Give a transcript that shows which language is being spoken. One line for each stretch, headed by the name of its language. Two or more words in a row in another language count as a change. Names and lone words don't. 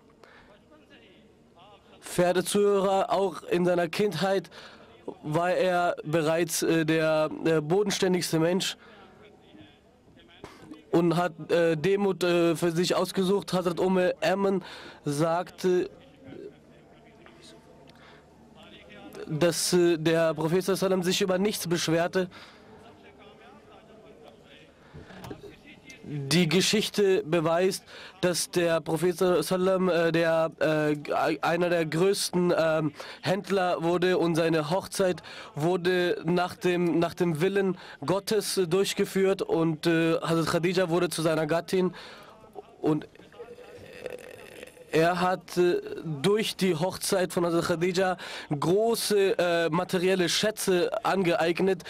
German: Verehrte Zuhörer, auch in seiner Kindheit war er bereits der bodenständigste Mensch und hat Demut für sich ausgesucht. Hazrat Ayman sagte, dass der Prophet
Arabic: صلى الله عليه وسلم
German: sich über nichts beschwerte. Die Geschichte beweist, dass der Prophet
Arabic: صلى الله عليه وسلم
German: einer der größten Händler wurde und seine Hochzeit wurde nach dem Willen Gottes durchgeführt und Hazrat Khadija wurde zu seiner Gattin und er hat durch die Hochzeit von Hazrat Khadija große materielle Schätze angeeignet.